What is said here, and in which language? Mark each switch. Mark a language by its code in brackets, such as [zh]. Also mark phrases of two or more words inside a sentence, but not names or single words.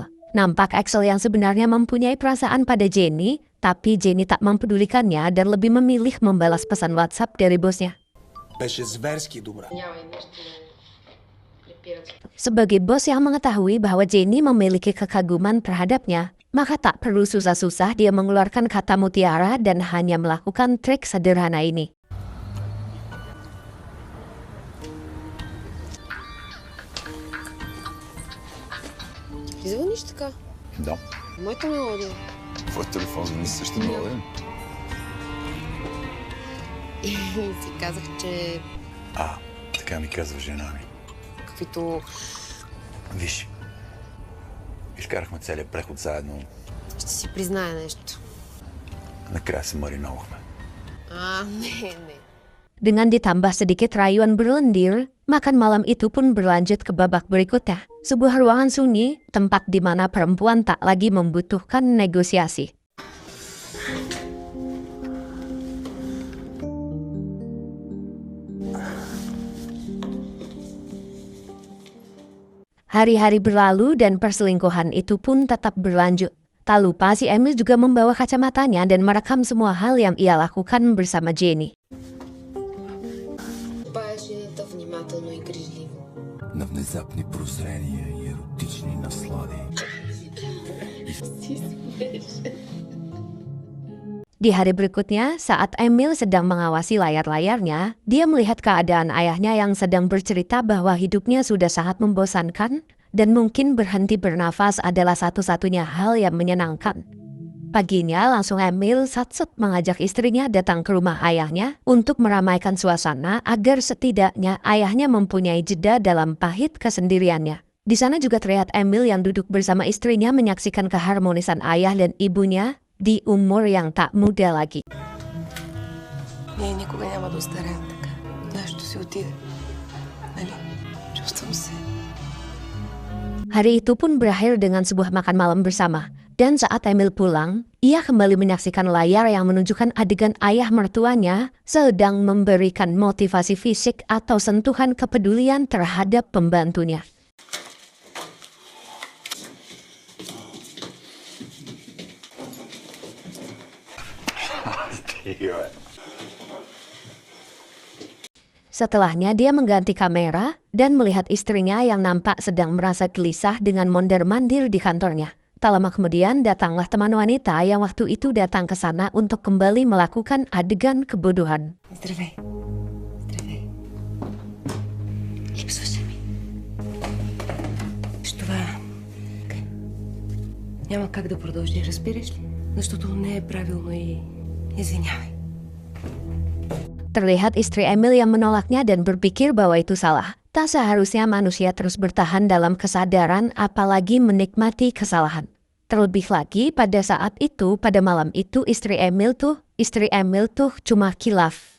[id] Nampak Axel yang sebenarnya mempunyai perasaan pada Jenny, tapi Jenny tak mempedulikannya dan lebih memilih membalas pesan WhatsApp dari bosnya. Sebagai bos yang mengetahui bahwa Jenny memiliki kekaguman terhadapnya, maka tak perlu susah-susah dia mengeluarkan kata mutiara dan hanya melakukan trik sederhana ini. [bg] Звъниш така? Да. Моята мелодия. Твой телефон звъни също мелодия. И си казах, че Така ми казва жена ми. каквито... Виж, изкарахме целият преход заедно. Ще си призная нещо. Накрая се мариновахме. Не. [id] Dengan ditambah sedikit rayuan berlendir, makan malam itu pun berlanjut ke babak berikutnya. Sebuah ruangan sunyi, tempat di mana perempuan tak lagi membutuhkan negosiasi. Hari-hari berlalu dan perselingkuhan itu pun tetap berlanjut. Tak lupa si Emil juga membawa kacamatanya dan merekam semua hal yang ia lakukan bersama Jenny. [bg] Жената внимателно и грижливо. На внезапни прозрения и еротични наслади. [id] Di hari berikutnya, saat Emil sedang mengawasi layar-layarnya, dia melihat keadaan ayahnya yang sedang bercerita bahwa hidupnya sudah sangat membosankan dan mungkin berhenti bernafas adalah satu-satunya hal yang menyenangkan. Paginya langsung Emil satset mengajak istrinya datang ke rumah ayahnya untuk meramaikan suasana agar setidaknya ayahnya mempunyai jeda dalam pahit kesendiriannya. Di sana juga terlihat Emil yang duduk bersama istrinya menyaksikan keharmonisan ayah dan ibunya di umur yang tak muda lagi. [bg] Ние никога няма да остареем така. Нашето си отиде. Нали? Чувствам се. [id] Hari itu pun berakhir dengan sebuah makan malam bersama. Dan saat Emil pulang, ia kembali menyaksikan layar yang menunjukkan adegan ayah mertuanya sedang memberikan motivasi fisik atau sentuhan kepedulian terhadap pembantunya. Setelahnya dia mengganti kamera dan melihat istrinya yang nampak sedang merasa gelisah dengan mondar-mandir di kantornya. Tak lama kemudian datanglah teman wanita yang waktu itu datang ke sana untuk kembali melakukan adegan kebodohan. [bg] Здравей. Здравей. Липсваше ми. С това няма как да продължи, разбираш ли? Защото не е правилно и извинявай. [id] Terlihat istri Emil yang menolaknya dan berpikir bahwa itu salah. Tak seharusnya manusia terus bertahan dalam kesadaran apalagi menikmati kesalahan. Terlebih lagi pada saat itu, pada malam itu istri Emil tuh cuma khilaf.